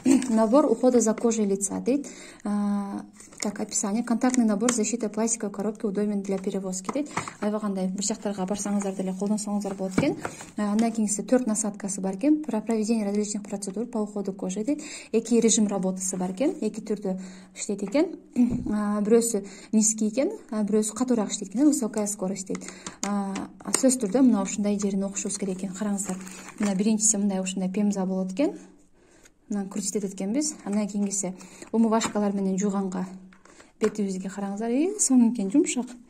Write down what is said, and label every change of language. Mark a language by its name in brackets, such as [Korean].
[Russian] Набор ухода за кожей лица дейт. Так, описание. Контактный набор защиты пластиковой коробки удобен для перевозки дейт. [Kyrgyz] Аябагандай бир жактарга барсаңыздар деле колдонсоңуздар болот экен. Андан кийинкиси 4 насадкасы бар экен. [Russian] Про проведение различных процедур по уходу кожи дейт. [Kyrgyz] 2 режим работасы бар экен. 2 түрдө иштейт экен. Бирөөсү низкий экен, бирөөсү катуураак иштейт экен. [Russian] Высокая скорость [Kyrgyz] дейт. Сөз түрдө мына ушундай жерин окушубуз керек экен. Караңыздар. Мына биринчиси мындай ушундай пемза болот экен. Мына күрсөтөт экенбиз. Андан кийинкиси умывашкалар менен жууганга бетибизге караңыздар. Сонун экен, жумшак.